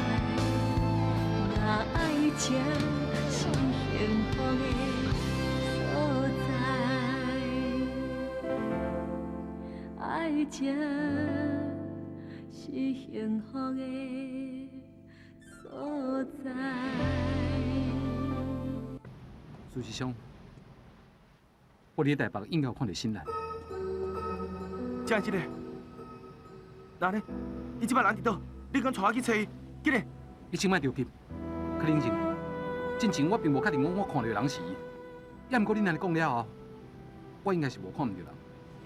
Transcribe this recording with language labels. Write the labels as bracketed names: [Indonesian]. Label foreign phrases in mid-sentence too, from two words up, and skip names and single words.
[Min Nan Chinese] 若爱情是幸福的所在，爱情是幸福的所在。苏师兄，我伫台北应该有看到新兰。正是的。那呢？伊即摆人伫倒？你讲带我去找伊，紧嘞！你先莫着急，柯冷静。之前我并无确定我看到人是伊，也毋过你安尼讲了后，我应该是无看唔到人。